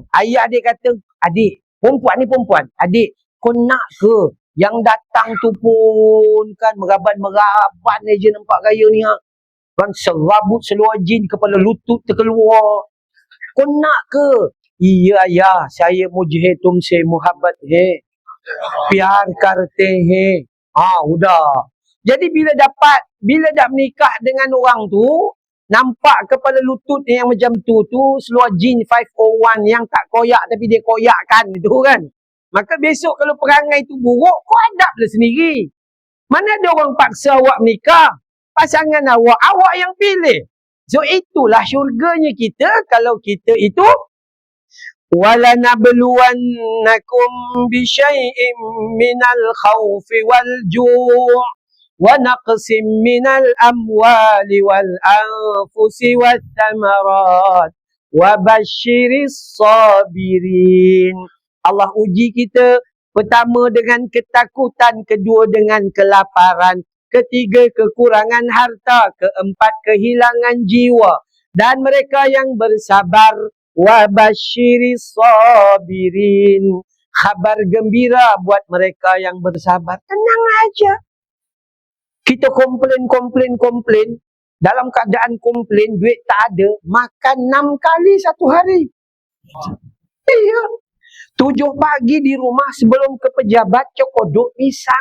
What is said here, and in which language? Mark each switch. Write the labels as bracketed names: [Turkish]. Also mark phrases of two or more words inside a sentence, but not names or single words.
[Malay] Ayah dia kata, adik, perempuan ni perempuan. Adik, kau nak ke? Yang datang tu pun kan meraban-meraban je nampak gaya ni. Ha? Kan serabut seluar jin, kepala lutut terkeluar. Kau nak ke? Iya ayah, saya [Hindi] मुझे तुमसे मुहब्बत है. प्यार करते है. Udah. [Malay] Jadi bila dah menikah dengan orang tu, nampak kepala lutut yang macam tu seluar jin 501 yang tak koyak tapi dia koyakkan itu kan. Maka besok kalau perangai tu buruk, kau hadaplah sendiri. Mana ada orang paksa awak menikah? Pasangan awak yang pilih. So itulah syurganya kita kalau kita itu [Arabic] وَلَنَبْلُوَنَّكُمْ بِشَيْءٍ مِّنَ الْخَوْفِ وَالْجُوعِ وَنَقْصٍ مِّنَ الْأَمْوَالِ وَالْأَنفُسِ وَالثَّمَرَاتِ وَبَشِّرِ الصَّابِرِينَ. [Malay] Allah uji kita, pertama dengan ketakutan, kedua dengan kelaparan, ketiga kekurangan harta, keempat kehilangan jiwa. Dan mereka yang bersabar, [Arabic] وبشر الصابرين. [Malay] Khabar gembira buat mereka yang bersabar. Tenang aja. Kita komplain. Dalam keadaan komplain, duit tak ada, makan 6 kali satu hari. Iya. 7 pagi di rumah sebelum ke pejabat, cokodok pisang.